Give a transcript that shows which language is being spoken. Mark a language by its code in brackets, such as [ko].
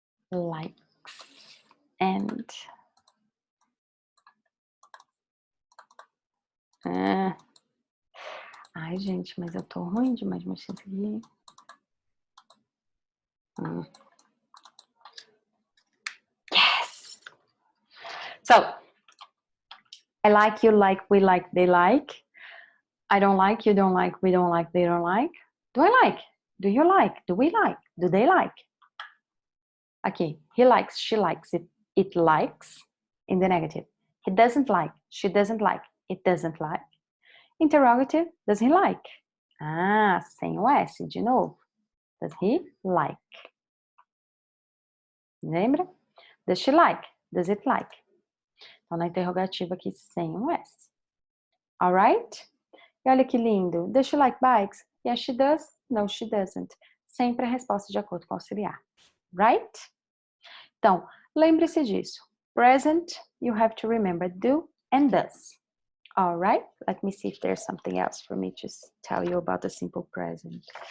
[en] Likes. And. [pt] Ai, gente, mas eu tô ruim demais mexer isso aqui. [en] Yes! So, I like, you like, we like, they like. I don't like, you don't like, we don't like, they don't like. Do I like? Do you like? Do we like? Do they like? [pt] Aqui, [en] he likes, she likes, it likes, in the negative. He doesn't like, she doesn't like, it doesn't like. Interrogative, does he like? [pt] Ah, sem o S de novo. [en] Does he like? [pt] Lembra? [en] Does she like? Does it like? [pt] Então, na interrogativa aqui, sem o S. [en] Alright? [pt] E olha que lindo. [en] Does she like bikes? Yes, she does. No, she doesn't. [pt] Sempre a resposta de acordo com o auxiliar. [en] Right? [pt] Então, lembre-se disso. [en] Present, you have to remember do and does. All right, let me see if there's something else for me to tell you about the simple present.